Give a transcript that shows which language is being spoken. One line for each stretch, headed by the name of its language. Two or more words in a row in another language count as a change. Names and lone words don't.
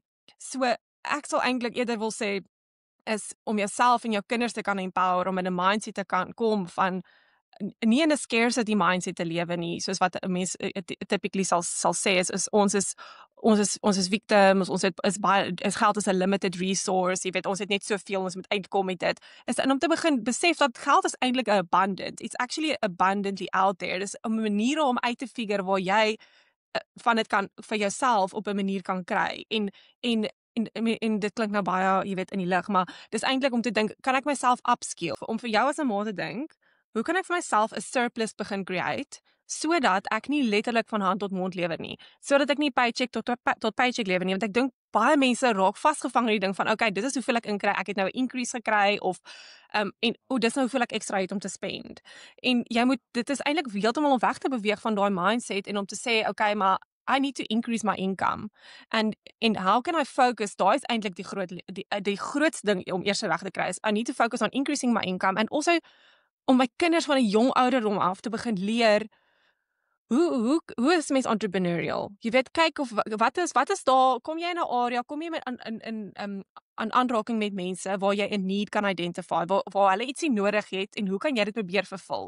Afrikaans: So ek sal eintlik eerder wil sê is om jouself en jou kinders te kan empower om in 'n mindset te kan kom van nie in 'n
English: scarcity mindset
Afrikaans: te lewe nie, soos wat 'n mens typically sal sê is ons is victims, is geld is 'n
English: limited resource,
Afrikaans: jy weet ons het net soveel, ons moet uitkom met dit. Is om te begin besef dat geld is eintlik abundant.
English: It's actually abundantly out there.
Afrikaans: Dis 'n manier om uit te figure waar jy van dit kan vir jouself op 'n manier kan kry. En dit klink nou baie, jy weet, in die lug, maar dis eintlik om te dink, kan ek myself upskill? Om vir jou as 'n ma te dink, hoe kan ek vir myself 'n surplus begin create sodat ek nie letterlik van hand tot mond lewe nie, sodat ek nie paycheck tot paycheck lewe nie, want ek dink baie mense raak vasgevang in die ding van okay, dit is hoeveel ek inkry, ek het nou 'n increase gekry of en dis nou hoeveel ek extra het om te spend. En dit is eintlik heeltemal om weg te beweeg van daai mindset en om te sê okay, maar
English: I need to increase my income. And how can I focus?
Afrikaans: Daai is eintlik die grootste ding om eers reg te kry is
English: I need to focus on increasing my income
Afrikaans: and also om my kinders van 'n jong ouderdom af te begin leer hoe is mens entrepreneurial? Jy weet, kyk of wat is daar, kom jy in 'n area, kom jy met in aanraking met mense waar jy 'n need kan identify, waar hulle ietsie nodig het en hoe kan jy dit probeer vervul?